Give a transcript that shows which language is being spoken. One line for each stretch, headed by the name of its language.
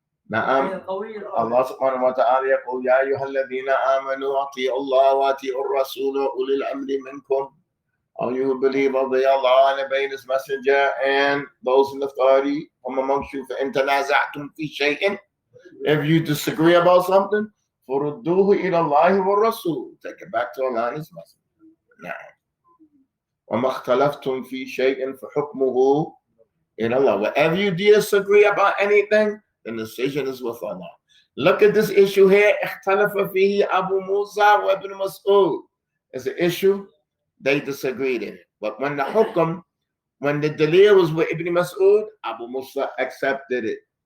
Arabic: نعم الله سبحانه وتعالى يقول يا أيها الذين آمنوا أطيعوا الله وأطيعوا الرسول وأولي الأمر منكم.
English: All you who believe obey Allah and obey His messenger and those in authority from amongst you.
Arabic: فإن تنازعتم في شيء,
English: if you disagree about something,
Arabic: فردوه إلى الله والرسول,
English: take it back to Allah and His messenger.
Arabic: نعم. وما اختلفتم في شيء فحكمه إلى الله.
English: Wherever you disagree about anything, the decision is with Allah. Look at this issue here.
Arabic: اختلف فيه أبو موسى وابن مسعود.
English: It's an issue, they disagreed in it. But when the hukm, when the dalil was with Ibn Mas'ud, Abu Musa accepted it.